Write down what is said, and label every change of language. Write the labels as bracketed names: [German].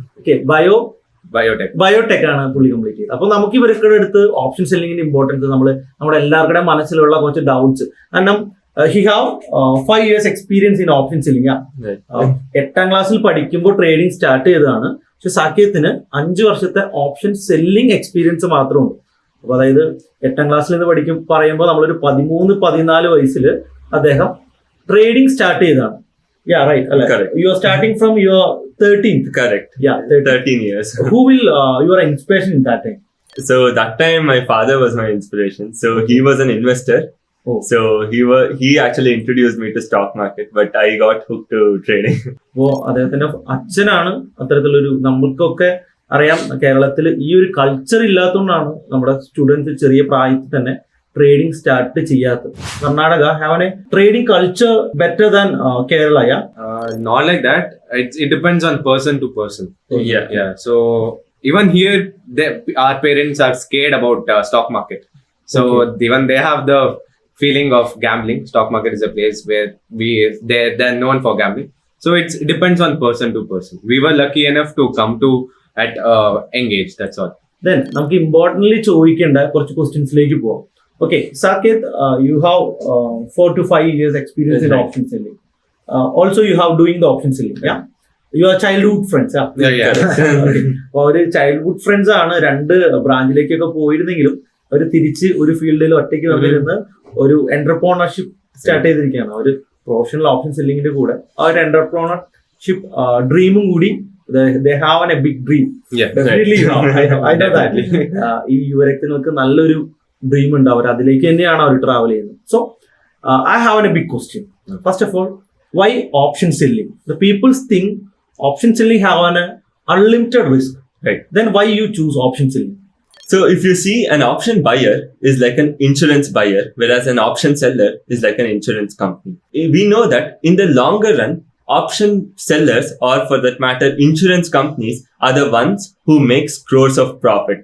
[Malayalam] Okay, biotech ആണ് പുള്ളി complete ചെയ്തത്. അപ്പോൾ നമുക്ക് ഇവരുടെ അടുത്ത് ഓപ്ഷൻ സെല്ലിങ്ങിന്റെ ഇമ്പോർട്ടൻസ് നമ്മുടെ എല്ലാവരുടെ മനസ്സിലുള്ള കുറച്ച് ഡൗട്ട്സ്, കാരണം [English] He have 5 years experience in option selling. [Malayalam] 8ാം ക്ലാസ്സിൽ പഠിക്കുമ്പോൾ ട്രേഡിംഗ് സ്റ്റാർട്ട് ചെയ്തതാണ്. പക്ഷെ സാകേത്തിന് 5 വർഷത്തെ ഓപ്ഷൻ സെല്ലിംഗ് എക്സ്പീരിയൻസ് മാത്രമുണ്ട്. അപ്പൊ അതായത് 8ാം ക്ലാസ്സിൽ നിന്ന് പറയുമ്പോൾ നമ്മളൊരു 13-14 വയസ്സിൽ അദ്ദേഹം ട്രേഡിംഗ് സ്റ്റാർട്ട് ചെയ്തതാണ്. [English] Yeah, right. Correct. You are starting from your 13th. Correct. Yeah, 13 years. Who will your inspiration in that time? So that time my father was my inspiration. So he was an investor. Oh. So he actually introduced me to stock market, but I got hooked to trading. [Malayalam] അപ്പോൾ അദ്ദേഹത്തിന്റെ അച്ഛനാണ് അത്തരത്തിലൊരു, നമ്മൾക്കൊക്കെ അറിയാം കേരളത്തിൽ ഈ ഒരു culture ഇല്ലാത്തതുകൊണ്ടാണ് നമ്മുടെ സ്റ്റുഡൻസ് ചെറിയ പ്രായത്തിൽ തന്നെ ട്രേഡിംഗ് സ്റ്റാർട്ട് ചെയ്യാത്തത്. [English] Karnataka have a trading culture better than Kerala. Not like that. It depends on person to person. Okay. Yeah. So even here, our parents are scared about stock market. So even they have the feeling of gambling. Stock market is a place where they're known for gambling. So it depends on person to person. We were lucky enough to come to at engage. That's all. [Malayalam] Then നമുക്ക് importantly ചോദിക്കേണ്ട കുറച്ച് ക്വസ്റ്റ്യൻസിലേക്ക് പോവാം. [English] Okay, Saket, you have 4 to 5 years experience in option selling. Also, you have doing the option selling. Yeah, you are childhood friends. Yeah. [Malayalam] Okay. അപ്പോൾ ഒരു childhood friends ആണ്. 2 ബ്രാഞ്ചിലേക്കൊക്കെ പോയിരുന്നെങ്കിലും അവർ തിരിച്ച് ഒരു ഫീൽഡിൽ ഒറ്റയ്ക്ക് വന്നിരുന്ന് ഒരു എന്റർപ്രണർഷിപ്പ് സ്റ്റാർട്ട് ചെയ്തിരിക്കുകയാണ്. അവർ പ്രൊഫഷണൽ ഓപ്ഷൻ സെല്ലിങ്ങിന്റെ കൂടെ ആ ഒരു എന്റർപ്രണർഷിപ്പ് ഡ്രീമും കൂടി. [English] They have a big dream. Yeah, definitely. I know that. [Malayalam] ഈ യുവരക്തങ്ങൾക്ക് നല്ലൊരു ഡ്രീം ഉണ്ട്. അവർ അതിലേക്ക് തന്നെയാണ് അവർ ട്രാവൽ ചെയ്യുന്നത്. [English] So I have a big question. First of all, why option selling? The peoples think option selling have an unlimited risk. Right. Then why you choose option selling? So if you see, an option buyer is like an insurance buyer, whereas an option seller is like an insurance company. We know that in the longer run, option sellers, or for that matter insurance companies, are the ones who makes crores of profit.